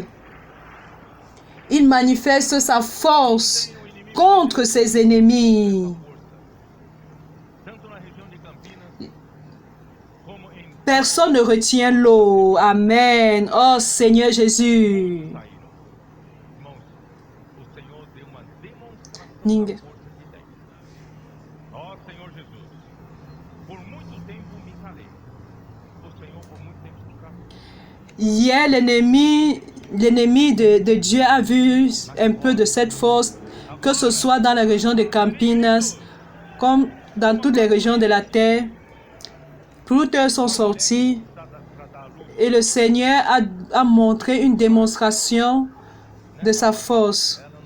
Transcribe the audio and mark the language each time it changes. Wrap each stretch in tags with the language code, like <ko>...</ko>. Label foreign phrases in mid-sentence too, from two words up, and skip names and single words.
<fr>Il manifeste sa force contre ses ennemis. Personne ne retient l'eau. Amen. Oh Seigneur Jésus.</fr> <pt>Ninguém. Ó Senhor Jesus, por muito tempo me calei. O Senhor por muito tempo se calou.</pt> <fr>Hier, l'ennemi de Dieu a vu un peu de cette force, que ce soit dans la région de Campinas, comme dans toutes les régions de la terre. Plusieurs sont sortis et le Seigneur a montré une démonstration de sa force.</fr>